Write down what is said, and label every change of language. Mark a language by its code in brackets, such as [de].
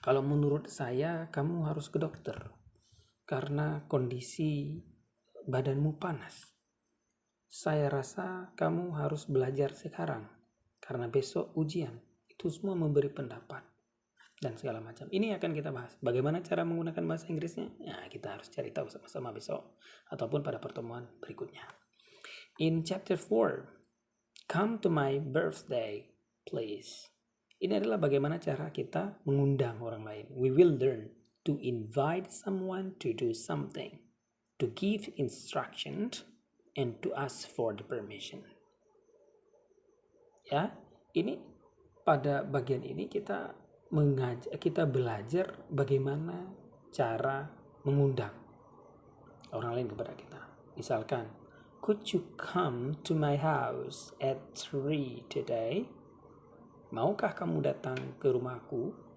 [id] Kalau menurut saya, kamu harus ke dokter karena kondisi badanmu panas. Saya rasa kamu harus belajar sekarang karena besok ujian. Itu semua memberi pendapat dan segala macam. Ini akan kita bahas. Bagaimana cara menggunakan bahasa Inggrisnya? Ya, kita harus cari tahu sama-sama besok ataupun pada pertemuan berikutnya. [en] In chapter 4, come to my birthday, please. [id] Ini adalah bagaimana cara kita mengundang orang lain. [en] We will learn to invite someone to do something, to give instructions, and to ask for the permission. [id] Ya, ini pada bagian ini kita belajar bagaimana cara mengundang orang lain kepada kita. Misalkan, [en] could you come to my house at 3 today? [id] Maukah kamu datang ke rumahku?